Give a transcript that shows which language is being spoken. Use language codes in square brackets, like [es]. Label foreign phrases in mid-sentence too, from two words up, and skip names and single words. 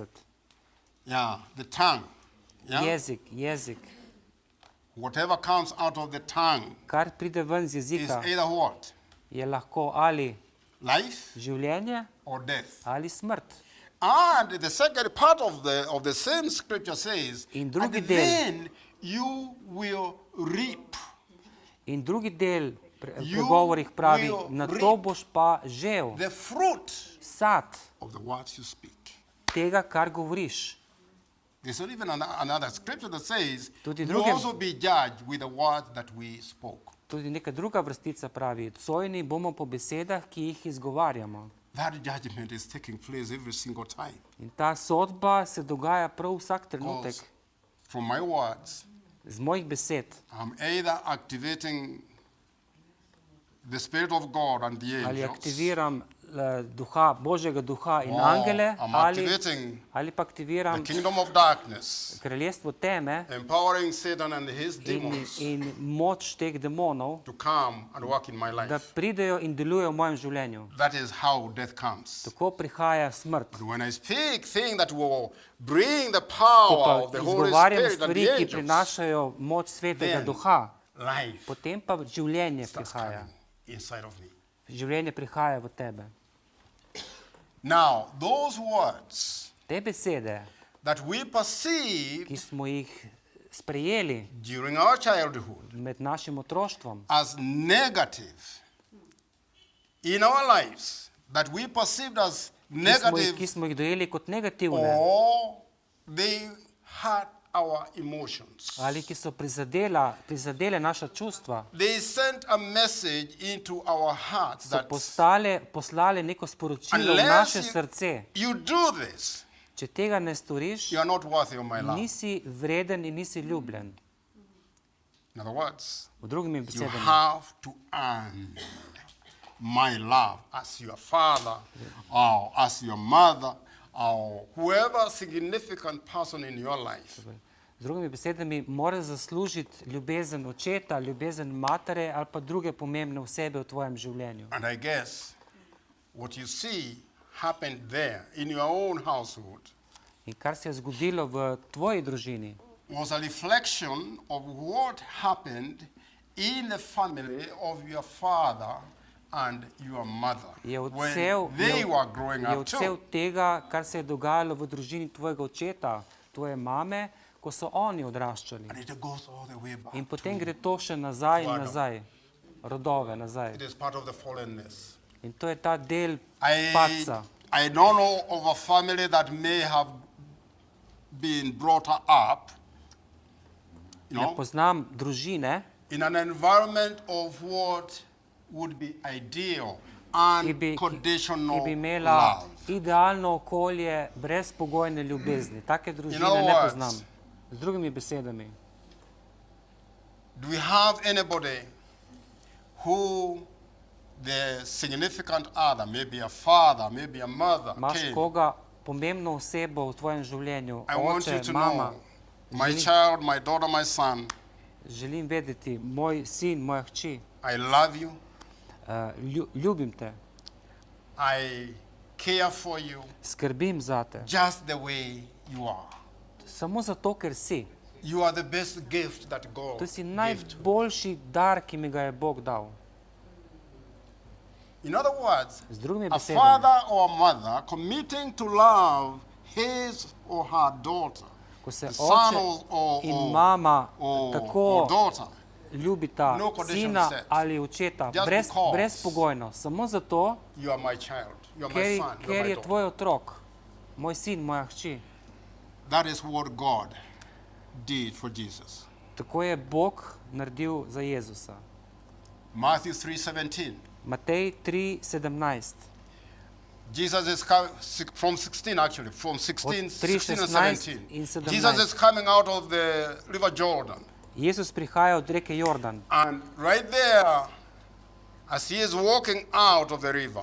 [en] Yeah, the tongue. Yeah? [sl] Jezik. [en] Whatever comes out of the tongue [sl] Kar pride ven z [en] is [sl] jezika, [en] either what? [sl] je lahko ali [en] Life [sl] življenje [en] or death. [sl] ali smrt. [en] And the second part of the same scripture says, [sl] In [en] and [sl] drugi del. [en] then you will reap. [sl] In drugi del [en] You [sl] pregovorih pravi, [en] will [sl] na to [en] reap [sl] boš pa žel [en] the fruit [sl] sad [en] of the words you speak. [sl] tega, kar govoriš. [en] There's not even another scripture that says, [sl] Tudi [en] we [sl] drugem- [en] also be judged with the words that we spoke. [sl] Tudi neka druga vrstica pravi, sojeni bomo po besedah, ki jih izgovarjamo. [en] That judgment is taking place every single time. [sl] In ta sodba se dogaja prav vsak trenutek. [en] Because from my words, [sl] Z mojih besed [en] I'm either activating the Spirit of God and the [sl] ali [en] angels, [sl] aktiviram duha, Božjega duha in [en] or [sl] angele, [en] I'm [sl] ali [en] activating [sl] pa [en] the [sl] aktiviram [en] kingdom of darkness, [sl] kraljestvo teme [en] empowering Satan and his demons [sl] in moč teh demonov, [en] to come and work in my [sl] da [en] life. [sl] pridejo in delujejo v mojem življenju. [en] That is how death comes. [sl] Tako prihaja smrt. [en] But when I speak things that will bring the [sl] Ko [en] power [sl] pa [en] of the Holy [sl] izgovarjam [en] Spirit and [sl] stvari, [en] the [sl] ki [en] angels, [sl] prinašajo moč svetega [en] then [sl] duha, [en] life [sl] potem pa življenje [en] starts [sl] prihaja. [en] coming inside of me. [sl] Življenje prihaja v tebe. [en] Now, those words [sl] Te besede, [en] that we perceive [sl] ki smo jih sprejeli [en] during our childhood [sl] med našim otroštvom, [en] as negative in our lives, that we perceived as [sl] ki [en] negative, [sl] smo jih dojeli kot negativne, [en] or they had our emotions. [sl] ali ki so prizadele naša čustva, [en] They sent a message into our hearts [sl] so [en] that [sl] poslale neko sporočilo v [en] unless [sl] naše srce. [en] you do this, [sl] Če tega ne storiš, [en] you are not worthy of my love. [sl] nisi vreden in nisi ljubljen. [en] In other words, [sl] V drugimi [en] you [sl] besedami, [en] have to earn my love as your father or as your mother or whoever significant person in your life. [sl] z drugimi besedami, moraš zaslužiti ljubezen očeta, ljubezen matere ali pa druge pomembne osebe v tvojem življenju. [en] And I guess what you see happened there in your own household [sl] In kar se je zgodilo v tvoji družini, [en] was a reflection of what happened in the family of your father and your mother [sl] je [en] when [sl] odsev, [en] they were growing [sl] je [en] up [sl] odsev [en] too. [sl] tega, kar se je dogajalo v družini tvojega očeta, tvoje mame, ko so oni odraščali. [en] And it goes all the way back. [sl] In potem gre to še nazaj in [en] Adam. [sl] nazaj, rodove nazaj. [en] It is part of the fallenness. [sl] In to je ta del [en] I [sl] padca. [en] don't know of a family that may have been brought up, you [sl] Ne [en] know, [sl] poznam družine, [en] in an environment of what would be ideal [sl] ki bi [en] unconditional [sl] imela [en] love. [sl] idealno okolje brezpogojne ljubezni. Take družine [en] other [sl] ne [en] words, [sl] poznam. Z drugimi besedami, [en] Do we have anybody who the significant other, maybe a father, maybe a mother, [sl] imaš [en] came? [sl] koga pomembno osebo v tvojem življenju, [en] I want you [sl] oče, [en] to [sl] mama, [en] know, my child, my daughter, my son, [sl] želim vedeti, moj sin, moja hči, [en] I love you, [sl] ljubim te, [en] I care for you [sl] skrbim zate, [en] just the way you are. [sl] samo zato, ker si. [en] You are the best gift that God [sl] To si [en] gave to. [sl] najboljši dar, ki mi ga je Bog dal. [en] In other words, [sl] Z drugimi [en] a [sl] besedami, [en] father or a mother committing to love his or her daughter, [sl] ko se [en] the son [sl] oče [en] or [sl] in mama [en] or [sl] tako [en] daughter, [sl] ljubita [en] No condition [sl] sina [en] set. [sl] ali očeta [en] Just because. [sl] brezpogojno, samo zato, [en] you are my child, you are my son, you [sl] ker [en] are my [sl] je [en] daughter. [sl] tvoj otrok, moj sin, moja hči. [en] That is what God did for Jesus. [sl] Tako je Bog naredil za Jezusa. [en] Matthew 3:17. [sl] Matej 3:17. [en] Jesus is coming from 16 actually, from 16 [sl] Od [en] 16 and [sl] 3:16 [en] 17. [sl] in 17. [en] Jesus is coming out of the river Jordan. [sl] Jezus prihaja od reke Jordan [en] And right there, as he is walking out of the river,